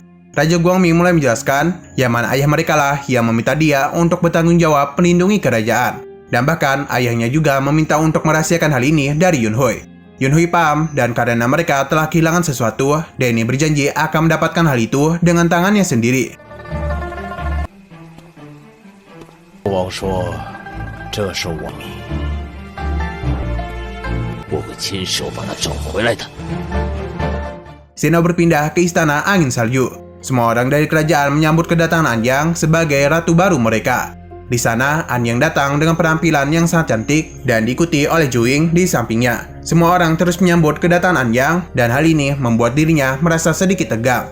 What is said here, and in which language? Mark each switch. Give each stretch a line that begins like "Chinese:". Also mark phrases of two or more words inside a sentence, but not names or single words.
Indonesian: Raja Guangming mulai menjelaskan, yang mana ayah mereka lah yang meminta dia untuk bertanggung jawab melindungi kerajaan. Dan bahkan ayahnya juga meminta untuk merahasiakan hal ini dari Yunhui. Yunhui paham dan karena mereka telah kehilangan sesuatu, Danny berjanji akan mendapatkan hal itu dengan tangannya sendiri.
Chinese: 王说，这是我命。我会亲手把它找回来的。
Indonesian: Sino berpindah ke istana angin salju. Semua orang dari kerajaan menyambut kedatangan Anyang sebagai ratu baru mereka. Di sana, Anyang datang dengan penampilan yang sangat cantik dan diikuti oleh Juing di sampingnya. Semua orang terus menyambut kedatangan Anyang dan hal ini membuat dirinya merasa sedikit tegang.